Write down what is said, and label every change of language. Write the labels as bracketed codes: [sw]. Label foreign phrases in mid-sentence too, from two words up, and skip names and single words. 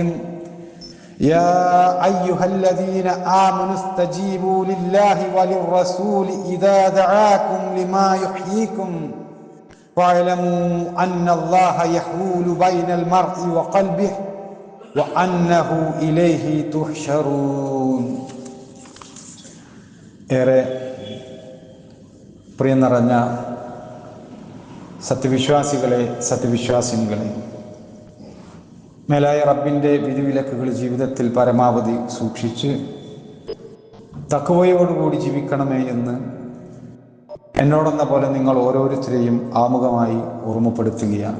[ar] يا أيها الذين آمنوا استجيبوا لله وللرسول إذا دعاكم لما يحييكم واعلموا أن الله يحول بين المرء وقلبه وأنه إليه تحشرون. [ml] ഏറെ പ്രിയം നിറഞ്ഞ സത്യവിശ്വാസികളെ, സത്യവിശ്വാസിനികളെ, മേലായ റബ്ബിൻ്റെ വിധിവിലക്കുകൾ ജീവിതത്തിൽ പരമാവധി സൂക്ഷിച്ച് തഖ്വയോടുകൂടി ജീവിക്കണമേ എന്ന് എന്നോടെന്ന പോലെ നിങ്ങൾ ഓരോരുത്തരെയും ആമുഖമായി ഓർമ്മപ്പെടുത്തുകയാണ്.